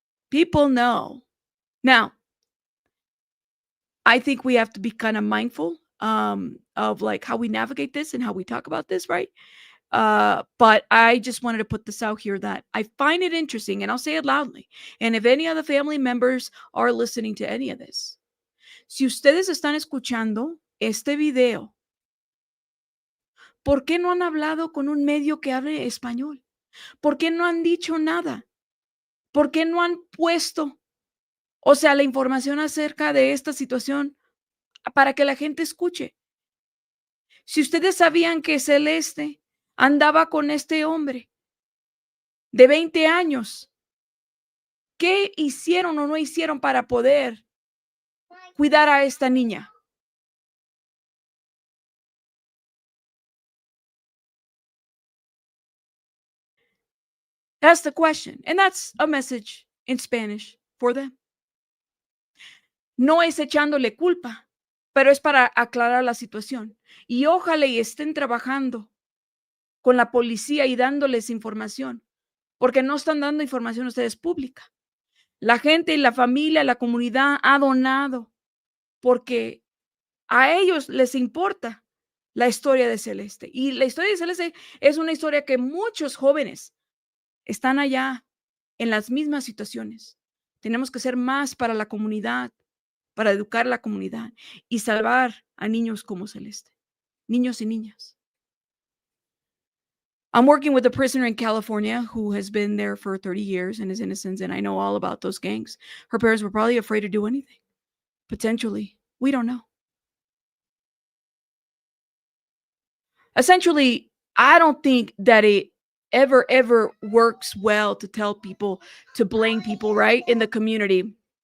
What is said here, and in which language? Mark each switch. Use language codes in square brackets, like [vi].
[en] People know. Now, I think we have to be kind of mindful of like how we navigate this and how we talk about this, right? But I just wanted to put this out here that I find it interesting, and I'll say it loudly. And if any other family members are listening to any of this, [es] si ustedes están escuchando este video, ¿por qué no han hablado con un medio que hable español? ¿Por qué no han dicho nada? ¿Por qué no han puesto, o sea, la información acerca de esta situación para que la gente escuche? Si ustedes sabían que Celeste andaba con este hombre de 20 años, ¿qué hicieron o no hicieron para poder cuidar a esta niña? [en] That's the question. And that's a message in Spanish for them. [es] No es echándole culpa, pero es para aclarar la situación. Y ojalá y estén trabajando con la policía y dándoles información, porque no están dando información a ustedes pública. La gente y la familia, la comunidad ha donado porque a ellos les importa la historia de Celeste. Y la historia de Celeste es una historia que muchos jóvenes están allá en las mismas situaciones. Tenemos que hacer más para la comunidad, para educar a la comunidad y salvar a niños como Celeste, niños y niñas. [en] I'm working with a prisoner in California who has been there for 30 years and is innocent, and I know all about those gangs. Her parents were probably afraid to do anything. Potentially. We don't know. Essentially, I don't think that it ever works well to tell people, to blame people, right, in the community.